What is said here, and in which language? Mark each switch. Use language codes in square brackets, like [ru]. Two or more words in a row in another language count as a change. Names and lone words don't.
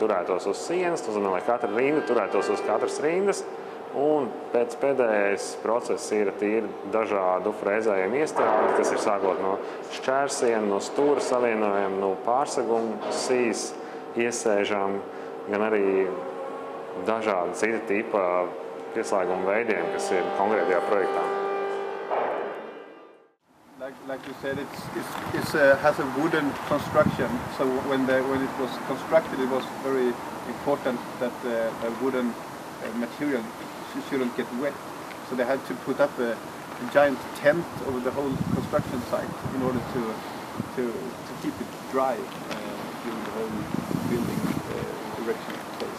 [lv] turētos uz sienas, tas nozīmē, lai katra rinda turētos uz katras rindas, un pēc pēdējais process ir tīri dažādu frēzējumu iestādi, kas ir sākot no šķērsiena, no stūra savienojuma, no pārseguma, sīs, iesēžām, gan arī dažādi cita tipa pieslēguma veidiem, kas ir konkrētajā projektā. [en] Like you said, it has a wooden construction. So when it was constructed, it was very important that the wooden material shouldn't get wet. So they had to put up a giant tent over the whole construction site in order to keep it dry during the whole building erection phase.